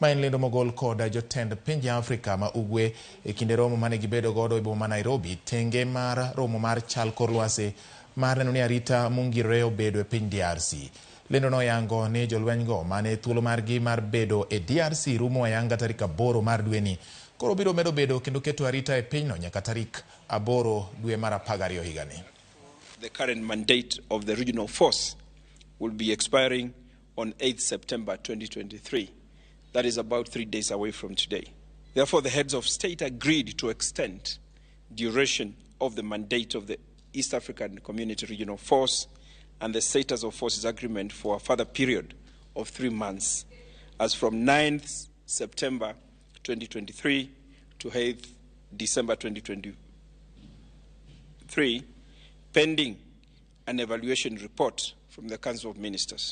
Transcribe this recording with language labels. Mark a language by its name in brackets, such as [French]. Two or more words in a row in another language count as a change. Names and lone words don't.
[Luo (Kenya and Tanzania)] ma en lendo mogol koda jotend pinje Afrika ma ugwe e kinde romo mane gibedo godo e boma Nairobi tenge mar romo mar chal kor lwasi mar neno ni arita mungire obedo e piny DRC. Lendo no yango ni jolweny go mane thuolo margi mar bedo e DRC rumo ayanga tarik 8 mar dweni koro biro medo bedo kendo keto arita e pinyno nyaka tarik 8 dwe mar 12 higani. [English] The current mandate of the regional force will be expiring on 8th September 2023. That is about 3 days away from today. Therefore, the heads of state agreed to extend duration of the mandate of the East African Community Regional Force and the Status of Forces Agreement for a further period of 3 months, as from 9th September 2023 to 8th December 2023, pending an evaluation report from the Council of Ministers.